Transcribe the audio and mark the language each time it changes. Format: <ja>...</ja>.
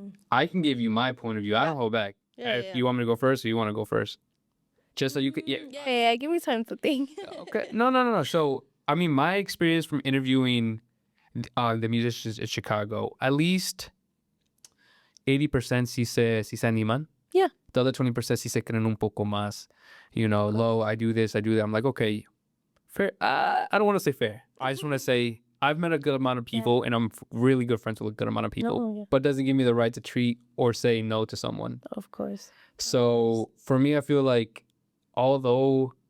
<en>I can give you my point of view. I don't hold back. If you want me to go first or you want to go first? Just so you could... Yeah, give me time to think. Okay. No. So, I mean, my experience from interviewing the musicians in Chicago, at least 80% sí se animan. Yeah.</en> <es>The other 20% sí se creen un poco más.</es> <en>You know, low, I do this, I do that. I'm like, okay, fair. I don't want to say fair. I just want to say I've met a good amount of people and I'm really good friends with a good amount of people, but it doesn't give me the right to treat or say no to someone. Of course. So for me, I feel like although</en>